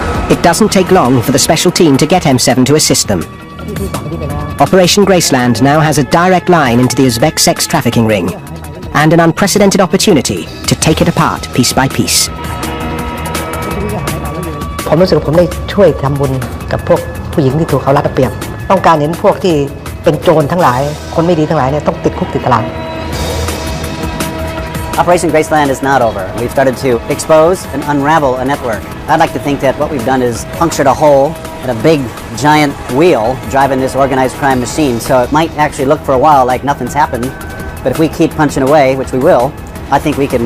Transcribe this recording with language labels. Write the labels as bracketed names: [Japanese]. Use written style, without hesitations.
[English] It doesn't take long for the special team to get M7 to assist them. Operation Graceland now has a direct line into the Uzbek sex trafficking ring, and an unprecedented opportunity to take it apart piece by piece. [Thai] ผมรู้สึกผมได้ช่วยทำบุญกับพวกผู้หญิงที่ถูกเขารัดเอาเปรียบต้องการเห็นพวกที่เป็นโจรทั้งหลายคนไม่ดีทั้งหลายเนี่ยต้องติดคุกติดตาราง [English] Operation Graceland is not over. We've started to expose and unravel a network. I'd like to think that what we've done is punctured a hole at a big, giant wheel driving this organized crime machine. So it might actually look for a while like nothing's happened, but if we keep punching away, which we will, I think we can